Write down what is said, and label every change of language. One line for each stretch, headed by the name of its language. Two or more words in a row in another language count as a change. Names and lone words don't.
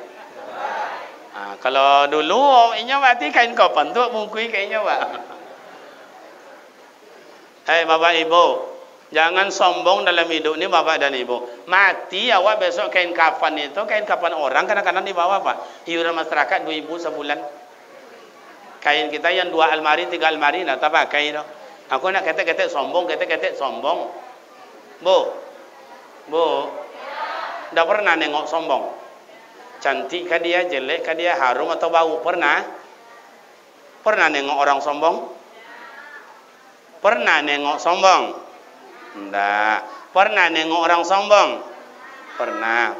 Minangkabau: Kalau dulu inya mati kain kapan tu mungkui kayaknya Pak.
Indonesian: Hei Bapak Ibu, jangan sombong dalam hidup ni Bapak dan Ibu. Mati awak besok kain kafan itu kain kafan orang kadang-kadang dibawa Pak. Iuran masyarakat 2.000 sebulan. Kain kita yang 2 almari 3 almari nak tak pakai itu.
Minangkabau: Aku nak ketek-ketek sombong, ketek-ketek sombong.
Indonesian: Bu, dah pernah nengok sombong? Cantik kah dia, jelek kah dia, harum atau bau? Pernah? Pernah nengok orang sombong? Pernah nengok sombong? Enggak. Pernah nengok orang sombong? Pernah.